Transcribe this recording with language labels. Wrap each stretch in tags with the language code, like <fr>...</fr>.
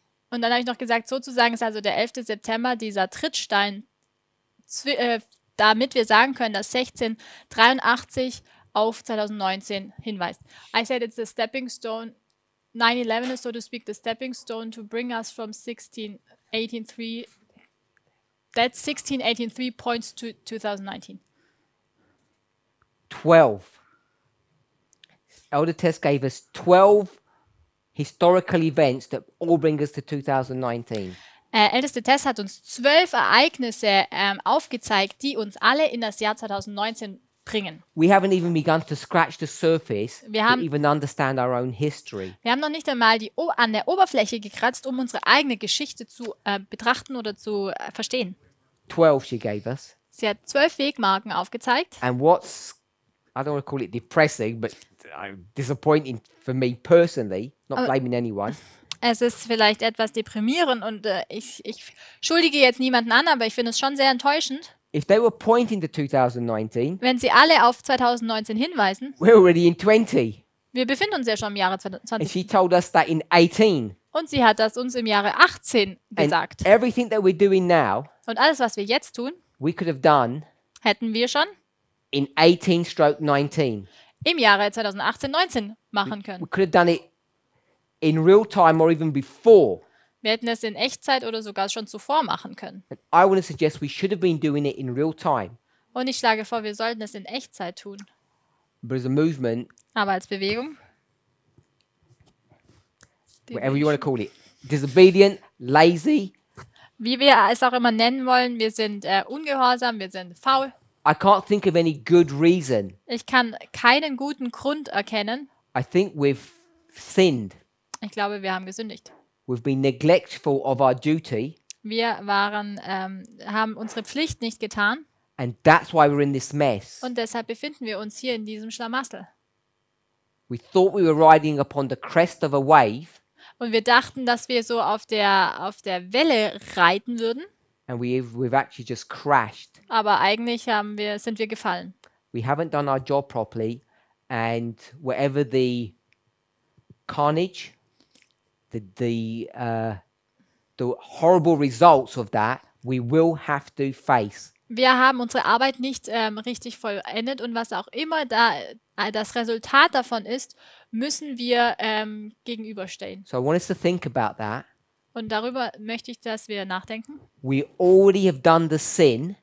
<de>Und dann habe ich noch gesagt, sozusagen ist also der 11. September dieser Trittstein, damit wir sagen können, dass 1683 auf 2019 hinweist.</de> <en>I said it's the stepping stone, 9/11 is so to speak the stepping stone to bring us from 1683. That 1683 points to 2019. 12. Elder Tess gave us 12 historical events that all bring us to 2019.</en> <de>Älteste Tess hat uns 12 Ereignisse aufgezeigt, die uns alle in das Jahr 2019 bringen.</de> <en>We haven't even begun to scratch the surface</en> <de>Wir</de> <en>to</en> <de>haben-</de> <en>even understand our own history.</en> <de>Wir haben noch nicht einmal an der Oberfläche gekratzt, um unsere eigene Geschichte zu betrachten oder zu verstehen.</de> <en>12 she gave us.</en> <de>Sie hat 12 Wegmarken aufgezeigt.</de> <en>And what's, I don't want to call it depressing, but disappointing for me personally, not blaming anyone,</en> <de>Es ist vielleicht etwas deprimierend und ich schuldige jetzt niemanden an, aber ich finde es schon sehr enttäuschend,</de> <en>if they were pointing to 2019,</en> <de>wenn sie alle auf 2019 hinweisen.</de> <en>we're already in 20.</en> <de>Wir befinden uns ja schon im Jahre</de> <en>And</en> <de>2020</de> <en>she told us that in 18.</en> <de>und sie hat das uns im Jahre 18 gesagt.</de> <en>And everything that we're doing now,</en> <de>Und alles, was wir jetzt tun,</de> <en>we could have done</en> <de>hätten wir schon</de> <en>in 18/19.</en> <de>im Jahre 2018, 19 machen</de> <en>We</en> <de>können.</de> <en>could have done it in real time or even before.</en> <de>Wir hätten es in Echtzeit oder sogar schon zuvor machen können.</de> <en>And I want to suggest we should have been doing it in real time.</en> <de>Und ich schlage vor, wir sollten es in Echtzeit tun.</de> <en>But as a movement,</en> <de>Aber als Bewegung,</de> <en>whatever you want to call it, disobedient, lazy,</en> <de>wie wir es auch immer nennen wollen, wir sind ungehorsam, wir sind faul.</de> <en>I can't think of any good reason.</en> <de>Ich kann keinen guten Grund erkennen.</de> <en>I think we've sinned.</en> <de>Ich glaube, wir haben gesündigt.</de> <en>We've been neglectful of our duty,</en> <de>Wir haben unsere Pflicht nicht getan</de> <en>and that's why we're in this mess.</en> <de>und deshalb befinden wir uns hier in diesem Schlamassel.</de> <en>We thought we were riding upon the crest of a wave,</en> <de>Und wir dachten, dass wir so auf der Welle reiten würden,</de> <en>and we've actually just crashed.</en> <de>aber eigentlich sind wir gefallen.</de> <en>We haven't done our job properly, and whatever the carnage, the horrible results of that, we will have to face.</en> <de>Wir haben unsere Arbeit nicht richtig vollendet und was auch immer das Resultat davon ist, müssen wir gegenüberstehen.</de> <en>So I want us to think about that.</en> <de>Und darüber möchte ich, dass wir nachdenken.</de> <en>We already have done the sin.</en>